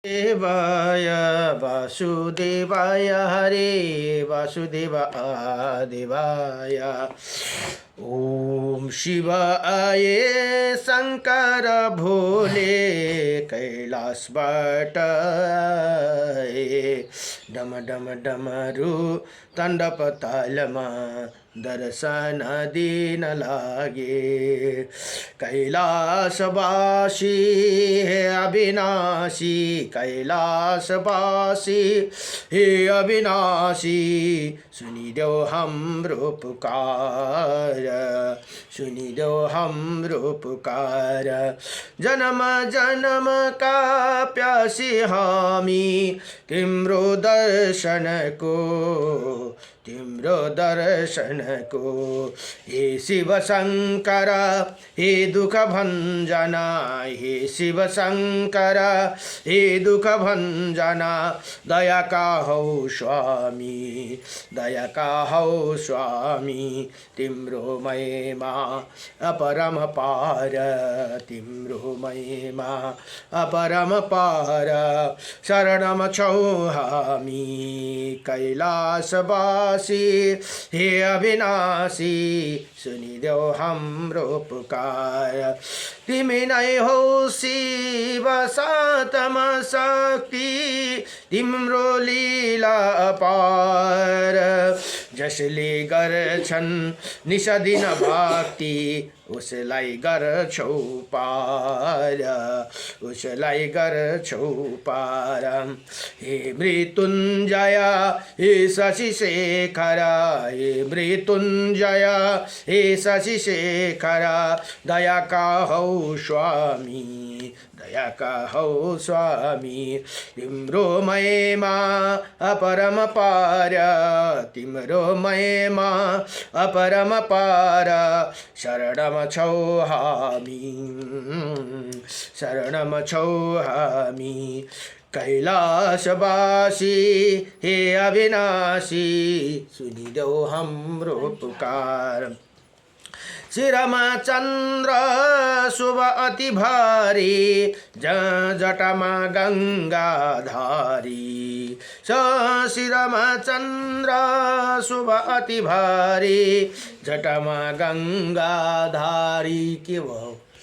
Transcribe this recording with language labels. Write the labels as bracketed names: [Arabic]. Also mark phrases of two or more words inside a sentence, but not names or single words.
[Sanskrit] देवाय वासुदेवाय हरे वासुदेव देवाय ओम शिवाय शंकर भोले कैलाशबाट [Nepali] डम डम डमरू ताण्डव तालमा दर्शन दिन लागे कैलाशवासी हे अविनाशी कैलाशवासी हे अविनाशी सुनिदेऊ हाम्रो पुकार सुनिदेऊ हाम्रो पुकार जन्म जन्म का प्यासी हामी तिम्रो दर्शनको तिम्रो दर्शनको हे शिव शंकर हे दुख भंजना हे शिव शंकर हे दुख भंजना दया का हौ स्वामी दया का हौ स्वामी तिम्रो महिमा अपरम पार तिम्रो महिमा अपरम पार शरणम छौ हामी कैलाशवासी हे अविनाशी सुनिदेऊ हाम्रो पुकार तिमी नै हौ शिव सातम शक्ति तिम्रो लीला अपार जसले गर्छन् निषदिन भक्ति उसलाई गर्छौ पार उसलाई गर्छौ पार हे मृत्युञ्जय हे शशि शेखर हे मृत्युञ्जय हे शशि शेखर दया का हौ स्वामी दया का हौ स्वामी तिम्रो महिमा अपरम पार तिम्रो महिमा अपरम पार शरणम छौ हामी शरणम छौ हामी कैलाशवासी हे अविनाशी सुनिदेऊ हाम्रो पुकार शिरमा चन्द्र शुभ अति भारी जटामा गङ्गाधारी शिरमा चन्द्र शुभ अति भारी जटामा गङ्गाधारी के भयो